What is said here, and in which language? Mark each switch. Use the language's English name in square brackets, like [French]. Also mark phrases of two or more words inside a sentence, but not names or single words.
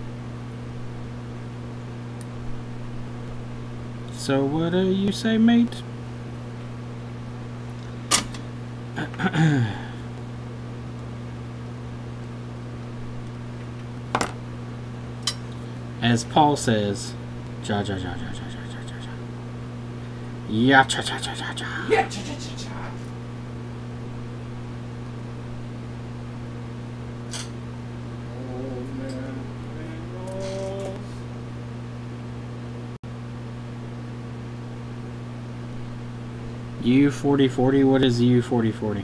[English] So what do you say, mate? As Paul says, ja ja ja ja ja ja ja ja ja. Yeah cha cha cha cha cha. Yeah, cha cha cha cha. Old man Daniels. U4040, what is U4040?